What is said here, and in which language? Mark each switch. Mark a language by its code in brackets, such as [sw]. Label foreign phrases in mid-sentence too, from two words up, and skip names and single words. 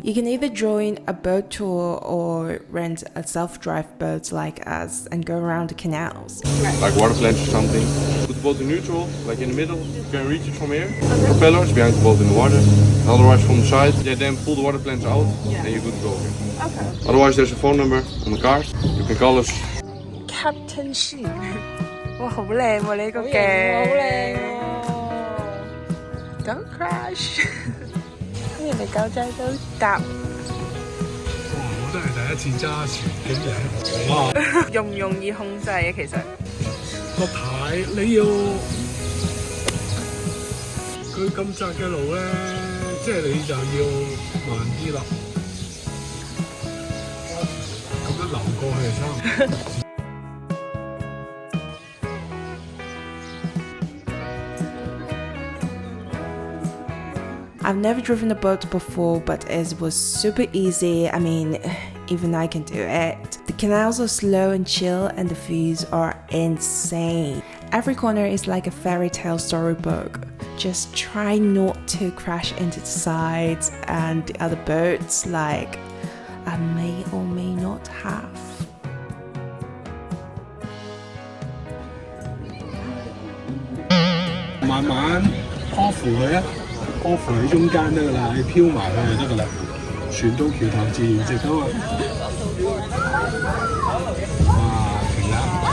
[en] You can either join a boat tour or rent a self-drive boat like us and go around the canals. Like water plants or something. Put the boat in neutral, like in the middle. You can reach it from here. Propellers behind the boat in the water. Otherwise from the side. Yeah, then pull the water plants out and you're good to go again. Okay. Otherwise there's a phone number on the cars. You can call us. Captain Sheep. [yue] Wow, 好靚喎呢個嘅。 [en] Don't crash！ [yue] 人哋狗仔都搭。我都係第一次揸船，竟然喺荷蘭。容唔容易控制啊？其實個牌你要佢咁窄嘅路咧，即係你就要慢啲啦。咁樣流過去就差唔多。 [en] I've never driven a boat before, but it was super easy. I mean, even I can do it. The canals are slow and chill and the views are insane. Every corner is like a fairy tale storybook. Just try not to crash into the sides and the other boats like I may or may not have. [yue] 慢慢拖扶佢啊！波扶喺中間得噶啦，你飄埋去就得噶啦，船到橋頭自然直噶嘛。哇，停啦！